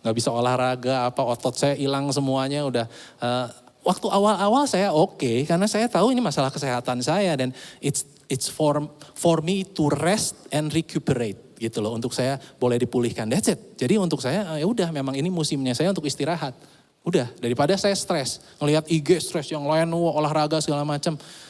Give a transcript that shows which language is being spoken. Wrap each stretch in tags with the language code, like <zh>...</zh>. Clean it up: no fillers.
<id>Gak bisa olahraga, otot saya hilang semuanya udah. Waktu awal-awal saya oke, karena saya tahu ini masalah kesehatan saya.</id> <en>Dan it's for me to rest and recuperate.</en> <id>Gitu loh, untuk saya boleh dipulihkan.</id> <en>That's it.</en> <id>Jadi untuk saya, ya udah memang ini musimnya saya untuk istirahat. Udah, daripada saya stres. Ngelihat IG stres yang lain, olahraga segala macam.</id>